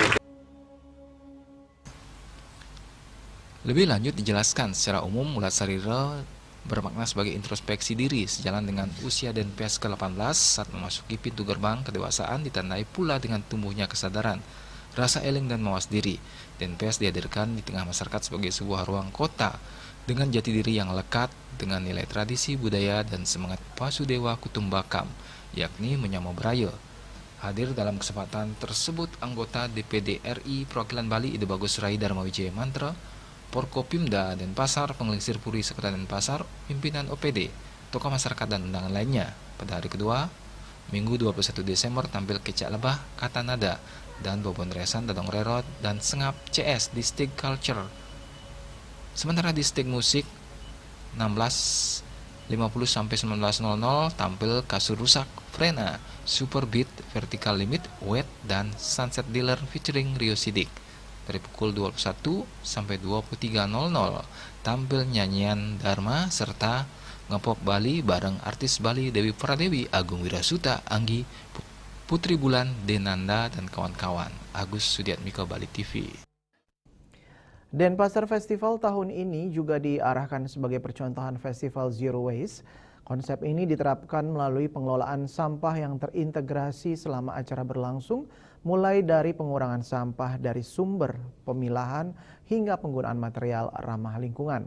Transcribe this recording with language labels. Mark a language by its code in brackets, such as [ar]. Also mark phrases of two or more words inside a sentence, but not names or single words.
[id] Lebih lanjut dijelaskan secara umum Mulat Sarira bermakna sebagai introspeksi diri sejalan dengan usia Denpes ke-18 saat memasuki pintu gerbang kedewasaan ditandai pula dengan tumbuhnya kesadaran, rasa eling dan mawas diri. Denpes dihadirkan di tengah masyarakat sebagai sebuah ruang kota dengan jati diri yang lekat dengan nilai tradisi budaya dan semangat [sa] Pasudewa Kutumbakam, [id] yakni [ban] menyamo Braya. [id] Hadir dalam kesempatan tersebut anggota DPD RI Perwakilan Bali Ide Bagus Rai Dharma Wijaya Mantra, Porkopimda Denpasar, Pengelisir Puri Sekota Denpasar, pimpinan OPD, tokoh masyarakat dan undangan lainnya. Pada hari kedua, Minggu 21 Desember tampil Kecak Lebah, Kata Nada, dan Bobon Resan, Dadong Rerot, dan Sengap CS di Stig Culture. Sementara di Stig Musik 16.50-19.00 tampil Kasur Rusak, Frena, Super Beat, Vertical Limit, Wet, dan Sunset Dealer featuring Rio Sidik. Dari pukul 21 sampai 23.00 tampil nyanyian Dharma serta ngepop Bali bareng artis Bali Dewi Pradewi, Agung Wirasuta, Anggi, Putri Bulan, Denanda, dan kawan-kawan. Agus Sudiatmiko, Bali TV. Denpasar Festival tahun ini juga diarahkan sebagai percontohan Festival Zero Waste. Konsep ini diterapkan melalui pengelolaan sampah yang terintegrasi selama acara berlangsung, mulai dari pengurangan sampah dari sumber, pemilahan, hingga penggunaan material ramah lingkungan.